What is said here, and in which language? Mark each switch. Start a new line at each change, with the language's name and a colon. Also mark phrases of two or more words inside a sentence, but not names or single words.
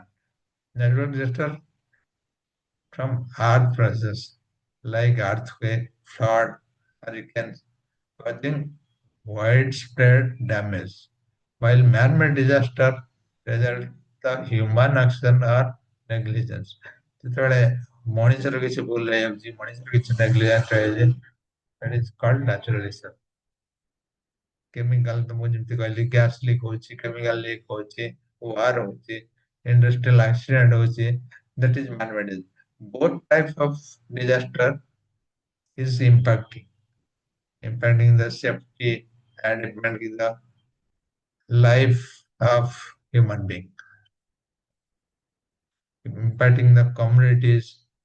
English: Natural disaster from earth process like earthquake, flood, hurricanes, causing widespread damage. While man-made disaster result the human action or negligence.
Odia: ଯେତେବେଳେ ମଣିଷର କିଛି ଭୁଲ ରହିଯାଉଛି, ମଣିଷର କିଛି ନେଗ୍ଲିଜେନ୍ସ ରହିଯାଉଛି,
English: that is called natural disaster.
Odia: କେମିକାଲ ତ ମୁଁ ଯେମିତି କହିଲି,
English: gas leak
Odia: ହଉଛି,
English: chemical leak
Odia: ହଉଛି, ୱାର ହଉଛି,
English: industrial accident
Odia: ହଉଛି,
English: that is man-made. Both types of disaster is impacting the safety and impacting the life of human being, impacting the communities.